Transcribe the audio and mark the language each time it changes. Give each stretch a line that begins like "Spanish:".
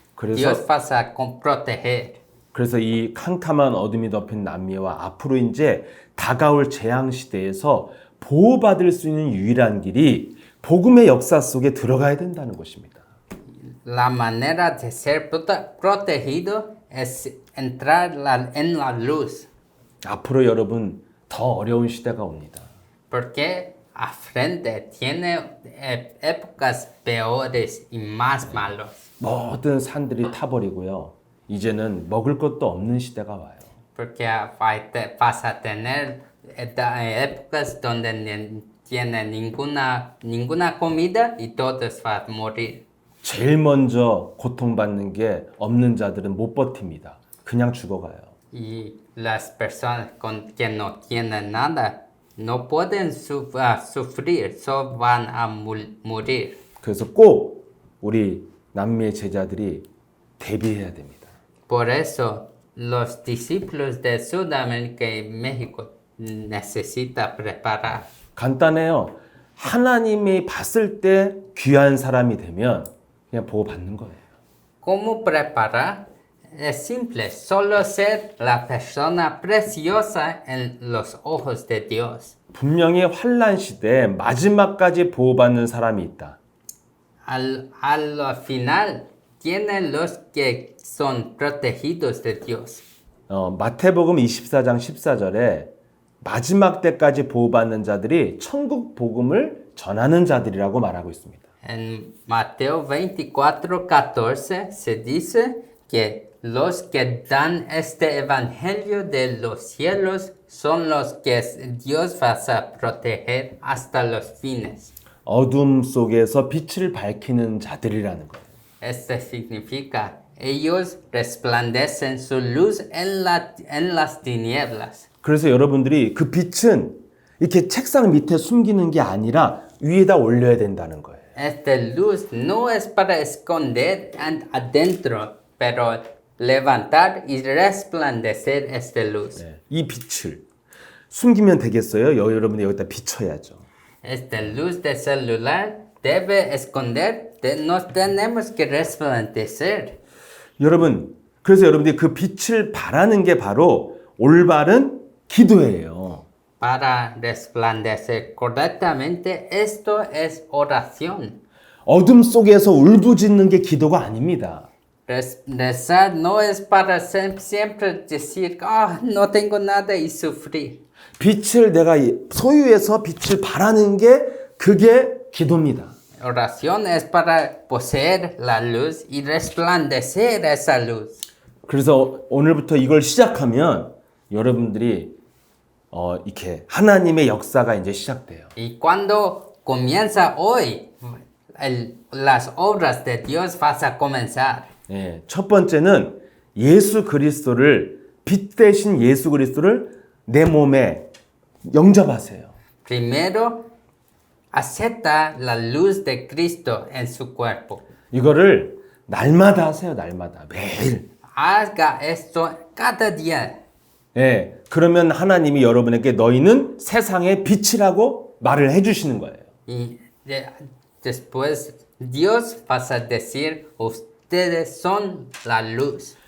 Korean: 그래서-
Spanish: Dios va a proteger.
Korean: 그래서 이 캄캄한 어둠이 덮인 남미와 앞으로 이제 다가올 재앙 시대에서 보호받을 수 있는 유일한 길이 복음의 역사 속에 들어가야 된다는 것입니다.
Spanish: La manera de ser protegido es entrar en la luz,
Korean: 앞으로 여러분 더 어려운 시대가 옵니다.
Spanish: porque a frente tiene épocas peores y más malos.
Korean: 모든 산들이 타버리고요. 이제는 먹을 것도 없는 시대가 와요.
Spanish: Porque vas a tener épocas donde no tiene ninguna comida y todos van a morir.
Korean: 제일 먼저 고통받는 게 없는 자들은 못 버팁니다. 그냥 죽어가요.
Spanish: Y las personas que no tienen nada no pueden sufrir, solo van a morir.
Korean: 그래서 꼭 우리 남미의 제자들이 대비해야 됩니다.
Spanish: Por eso los discípulos de Sudamérica y México necesitan preparar.
Korean: 간단해요. 하나님이 봤을 때 귀한 사람이 되면 그냥 보호 받는 거예요.
Spanish: ¿Cómo preparar? Es simple, solo ser la persona preciosa en los ojos de Dios.
Korean: 분명히 환란 시대에 마지막까지 보호받는 사람이 있다.
Spanish: Al final, tienen los que son protegidos de Dios.
Korean: 마태복음 24장 14절에 마지막 때까지 보호받는 자들이 천국 복음을 전하는 자들이라고 말하고 있습니다.
Spanish: En Mateo 24:14 se dice que los que dan este evangelio de los cielos son los que Dios va a proteger hasta los fines.
Korean: 어둠 속에서 빛을 밝히는 자들이라는 거예요.
Spanish: Esto significa, ellos resplandecen su luz en las tinieblas.
Korean: 그래서 여러분들이 그 빛은 이렇게 책상 밑에 숨기는 게 아니라 위에다 올려야 된다는 거예요.
Spanish: Esta luz no es para esconder adentro, pero levantar y resplandecer esta luz.
Korean: 네, 이 빛을 숨기면 되겠어요? 여러분이 여기다 비춰야죠.
Spanish: Esta luz de celular debe esconder, nos tenemos que resplandecer.
Korean: 여러분, 그래서 여러분들이 그 빛을 바라는 게 바로 올바른 기도예요.
Spanish: Para resplandecer correctamente, esto es oración.
Korean: 어둠 속에서 울부짖는 게 기도가 아닙니다.
Spanish: Rezar no es para siempre decir, no tengo nada y sufrir.
Korean: 빛을 내가 소유해서 빛을 바라는 게 그게 기도입니다.
Spanish: Oración es para poseer la luz y resplandecer esa luz.
Korean: 그래서 오늘부터 이걸 시작하면 여러분들이 이렇게 하나님의 역사가 이제 시작돼요.
Spanish: Y cuando comienza hoy, las obras de Dios vas a comenzar.
Korean: 예, 첫 번째는 예수 그리스도를 빛 대신 예수 그리스도를 내 몸에 영접하세요.
Spanish: Primero, acepta la luz de Cristo en su cuerpo.
Korean: 이거를 날마다 하세요. 날마다. 매일.
Spanish: Haga esto cada día.
Korean: 예. 그러면 하나님이 여러분에게 너희는 세상의 빛이라고 말을 해주시는 거예요.
Spanish: Y después Dios va a decir, ustedes son la luz.